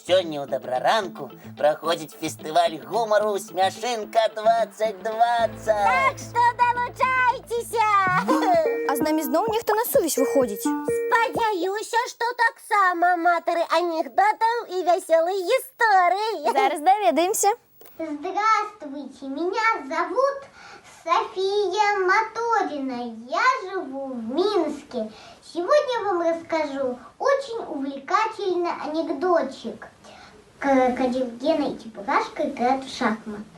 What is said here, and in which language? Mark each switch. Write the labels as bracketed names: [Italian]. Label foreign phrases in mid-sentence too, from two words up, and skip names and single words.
[Belarusian] Сёння ў Добраранку праходзіць фестываль гумару «Смяшынка 2020». Так што далучайцеся! А з намі зноў нехта на сувязь выходзіць. Спадзяюся, што таксама аматары анекдотаў і вясёлых гісторый. Зараз даведаемся. [Russian] Здравствуйте, меня зовут София Моторина. Я живу в Минске. Сегодня вам расскажу очень увлекательный анекдотчик. Крокодил Гена и Чебурашка играют в шахматы.